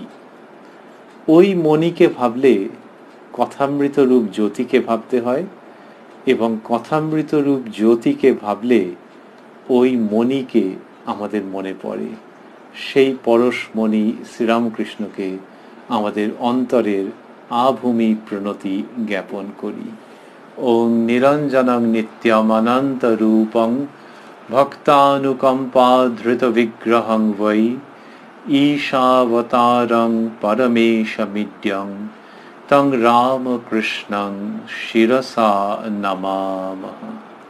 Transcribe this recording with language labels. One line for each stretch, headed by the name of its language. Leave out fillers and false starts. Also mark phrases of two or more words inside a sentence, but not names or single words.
Bangla: ওই মণিকে ভাবলে কথামৃত রূপ জ্যোতিকে ভাবতে হয়, এবং কথামৃত রূপ জ্যোতিকে ভাবলে ওই মণিকে আমাদের মনে পড়ে। সেই পরশমণি শ্রীরামকৃষ্ণকে আমাদের অন্তরের আভূমি প্রণতি জ্ঞাপন করি।
Sanskrit: ওং নিরঞ্জনং নিত্যমনন্ত রূপং ভক্তানুকম্পা ধৃত বিগ্রহং বৈ ঈশাবতারং পরমেশমিড্যং তং রামকৃষ্ণং শিরসা নমামঃ।